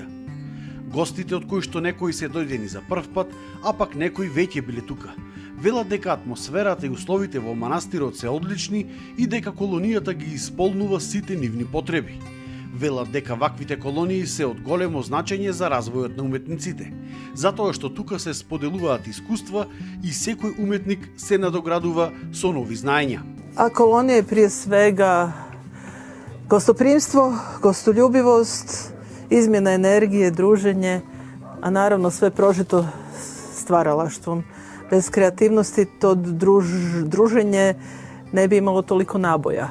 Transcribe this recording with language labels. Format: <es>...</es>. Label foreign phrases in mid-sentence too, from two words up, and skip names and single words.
<mk>Гостите од кои што некои се дојдени за прв пат, а пак некои веќе биле тука, велат дека атмосферата и условите во манастирот се одлични и дека колонијата ги исполнува сите нивни потреби. Велат дека ваквите колонии се од големо значење за развојот на уметниците, затоа што тука се споделуваат искуства и секој уметник се надоградува со нови знаења.</mk> <hr>A kolonija je prije svega gostoprimstvo, gostoljubivост, izmjena energije, druženje, a naravno sve prožito stvaralaštvom. Bez kreativnosti to druženje ne bi imalo toliko naboja.</hr>